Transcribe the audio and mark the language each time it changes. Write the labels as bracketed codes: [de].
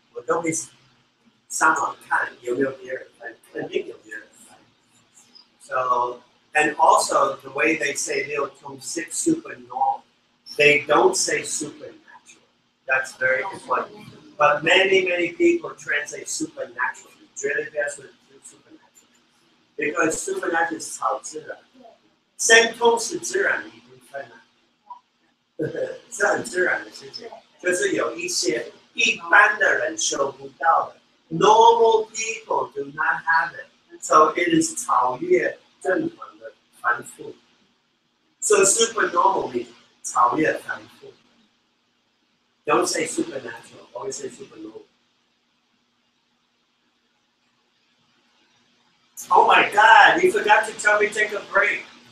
[zh] 我都会上网看有没有别人翻，肯定有别人翻。 [en] So and also the way they say 6 supernormal, they don't say supernatural. That's very important. But many people translate supernatural. [zh] 绝对不要说 [en] supernatural, because supernatural [zh] 是超自然。神通是自然的一部分啊，是很自然的事情，就是有一些一般的人修不到的 ， [en] normal people do not have it, so it is [zh] 超越正常的凡夫。 [en] So supernormal means [zh] 超越凡夫。 [en] Don't say supernatural, always say supernormal. Oh my God, you forgot to tell me take a break.